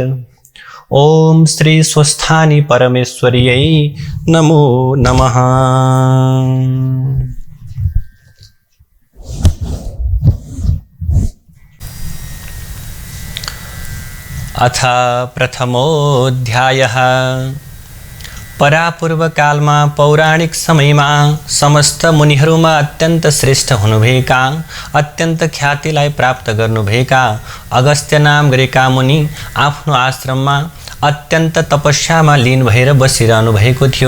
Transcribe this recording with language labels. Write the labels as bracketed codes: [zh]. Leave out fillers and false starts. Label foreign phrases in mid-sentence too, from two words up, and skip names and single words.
[sa] ओम श्री स्वस्थानी परमेश्वर्यै नमो नमः। अथ प्रथमोऽध्यायः। [ne] परापूर्वकालमा पौराणिक समयमा समस्त मुनिहरूमा अत्यन्त श्रेष्ठ हुनुभएका, अत्यन्त ख्यातिलाई प्राप्त गर्नुभएका अगस्त्य नाम गरेका मुनि आफ्नो आश्रममा अत्यन्त तपस्यामा लीन भएर बसिरहनु भएको थियो।